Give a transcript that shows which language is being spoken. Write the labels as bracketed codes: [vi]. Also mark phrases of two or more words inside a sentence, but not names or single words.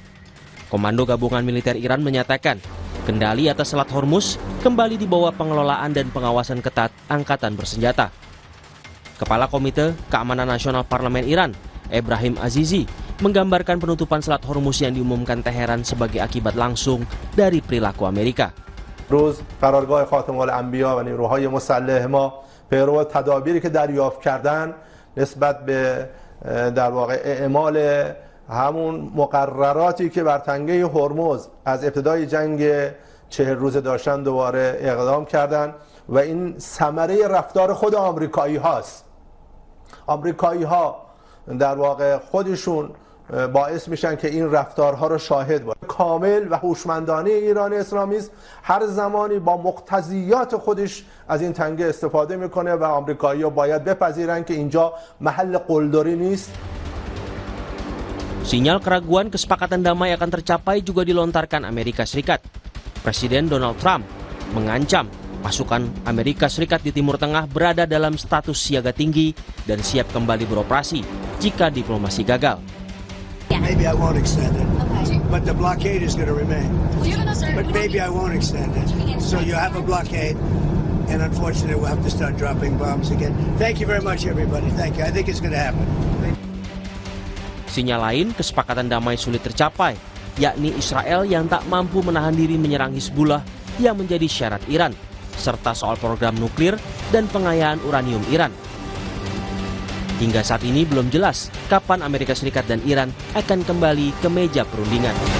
[id] Komando Gabungan Militer Iran menyatakan, kendali atas Selat Hormuz kembali di bawah pengelolaan dan pengawasan ketat Angkatan Bersenjata. Kepala Komite Keamanan Nasional Parlemen Iran, Ebrahim Azizi, menggambarkan penutupan Selat Hormuz yang diumumkan Teheran sebagai akibat langsung dari perilaku Amerika. [fa] روز قرارگاه خاتم الانبیا و نیروهای مسلح ما پیرو تدابیری که دریافت کردن نسبت به در واقع اعمال همون مقرراتی که بر تنگه هرمز از ابتدای جنگ 40 روزه داشتن دوباره اقدام کردن و این ثمره رفتار خود آمریکایی هاست. آمریکایی ها در واقع خودشون باعث میشن که این رفتارها رو شاهد باشه. کامل و هوشمندانه ایران اسلامی است، هر زمانی با مقتضیات خودش از این تنگه استفاده میکنه و آمریکایی‌ها باید بپذیرن که اینجا محل قلدری نیست. [id] Sinyal keraguan kesepakatan damai akan tercapai juga dilontarkan Amerika Serikat. Presiden Donald Trump mengancam pasukan Amerika Serikat di Timur Tengah berada dalam status siaga tinggi dan siap kembali beroperasi jika diplomasi gagal. [en] Maybe I won't extend it, but the blockade is going to remain. But maybe I won't extend it. So you have a blockade, and unfortunately we'll have to start dropping bombs again. Thank you very much, everybody. Thank you. I think it's going to happen. [id] Sinyal lain, kesepakatan damai sulit tercapai, yakni Israel yang tak mampu menahan diri menyerang Hizbullah yang menjadi syarat Iran, serta soal program nuklir dan pengayaan uranium Iran. Hingga saat ini belum jelas kapan Amerika Serikat dan Iran akan kembali ke meja perundingan.